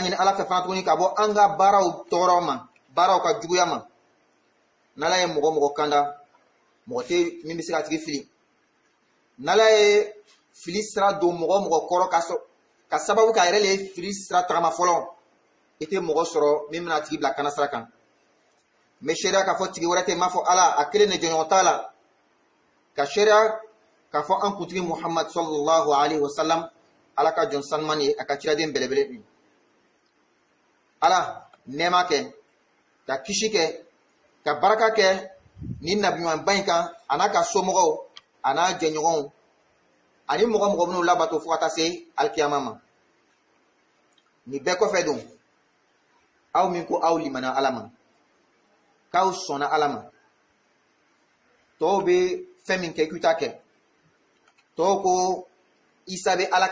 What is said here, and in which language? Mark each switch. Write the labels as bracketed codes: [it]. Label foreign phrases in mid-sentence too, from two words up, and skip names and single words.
[bm] ɲini ala fɛ fana tuguni ka bɔ an ka baaraw tɔɔrɔ ma baaraw ka juguya ma n'ala ye mɔgɔ mɔgɔ kanda mɔgɔ tɛ min bɛ se ka tigi fili n'ala ye fili sira don mɔgɔ mɔgɔ kɔrɔ ka sababu k'a yɛrɛ le ye fili sira tagama fɔlɔ i tɛ mɔgɔ sɔrɔ min bɛna tigi bila kana sira kan mɛ sariya k'a fɔ tigi wɛrɛ tɛ m'a fɔ ala a kelen de jɔɲɔgɔn t'a la ka sariya k'a fɔ an kuntigi muhammad [ar] صلى الله عليه وسلم [bm] ala ka jɔn sanuman ye a ka ciraden belebele ye ala nɛɛma kɛ ka kisi kɛ ka baraka kɛ ni nabiɲumanba in kan a n'a ka somɔgɔw a n'a jɛɲɔgɔnw ani mɔgɔ mɔgɔ minnu labato fo ka taa se alikiyama ma nin bɛɛ kɔfɛ don aw min ko aw limana ala ma k'aw sɔnna ala ma tɔw bɛ fɛn min kɛ i k'u ta kɛ tɔw ko isa bɛ ala